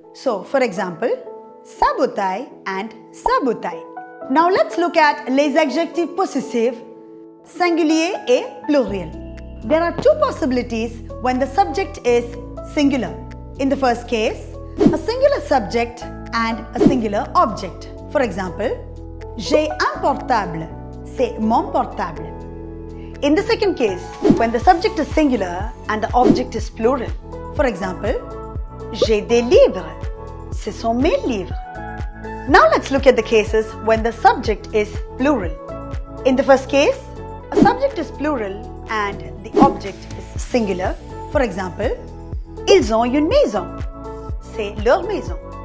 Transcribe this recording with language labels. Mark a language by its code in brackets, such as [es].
[en] So, for example, [fr] sa bouteille [en] and sa bouteille. Now let's look at [fr] les adjectifs possessifs, singulier et pluriel. [en] There are two possibilities when the subject is singular. In the first case, a singular subject and a singular object. For example, [fr] j'ai un portable, c'est mon portable. [en] In the second case, when the subject is singular and the object is plural. For example, [fr] j'ai des livres, ce sont mes livres. [en] Now let's look at the cases when the subject is plural. In the first case, a subject is plural and the object is singular. For example, [fr] ils ont une maison, c'est leur maison.